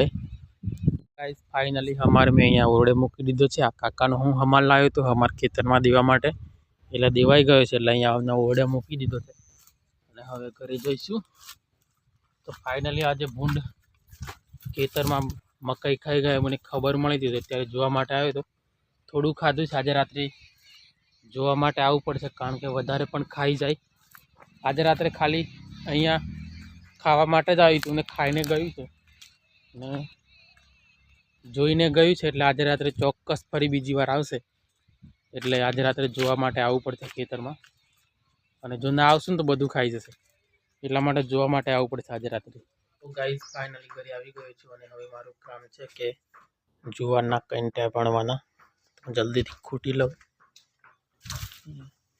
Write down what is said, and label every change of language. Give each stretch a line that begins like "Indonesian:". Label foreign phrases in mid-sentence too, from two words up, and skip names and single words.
English: guys finally
Gujarati: હમાર મેં અહીંયા ઓરડે મૂકી દીધો છે। આ કાકાનો હું હમાર લાવ્યો હતો હમાર ખેતરમાં દેવા માટે, એટલે દેવાઈ ગયો છે એટલે અહીંયા એમના ઓરડે મૂકી દીધો છે। અને હવે ઘરે જઈશું। તો ફાઇનલી આજે ભૂંડ ખેતરમાં મકાઈ ખાઈ ગએ મૈંને ખબર મળી થી, ત્યારે જોવા માટે આવ્યો તો થોડું ખાધું છે। આજ રાત્રે જોવા માટે આવવું પડશે કારણ કે વધારે પણ ખાઈ જાય। આજ રાત્રે ખાલી અહીંયા ખાવા માટે જ આવ્યું હતું ને ખાઈને ગયું છે ને જોઈને ગયું છે એટલે આજ રાત્રે ચોક્કસ ફરી બીજી વાર આવશે। એટલે આજ રાત્રે જોવા માટે આવવું પડશે ખેતરમાં, અને જો ના આવશું ને તો બધું ખાઈ જશે, એટલા માટે જોવા માટે આવવું પડશે આજે રાત્રે। तो
English: guys finally
Gujarati: घरे આવી ગયો છું અને હવે મારું કામ છે કે જુવારના કંઈટા ભણવાના। જલ્દીથી ખૂટી લઉં।